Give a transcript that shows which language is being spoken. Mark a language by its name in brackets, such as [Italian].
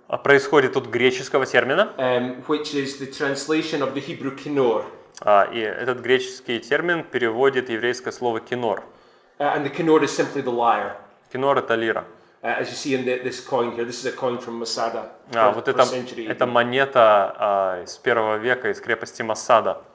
[Russian] Происходит от греческого термина. [English] Which is the translation of the Hebrew kinor. [Russian] И этот греческий термин переводит еврейское слово кинор. [English] And the kinor is simply the lyre. [Russian] Кинор это лира. [English] As you see in this coin here, this is a coin from Masada. [Russian] Вот это монета из первого века из крепости Масада.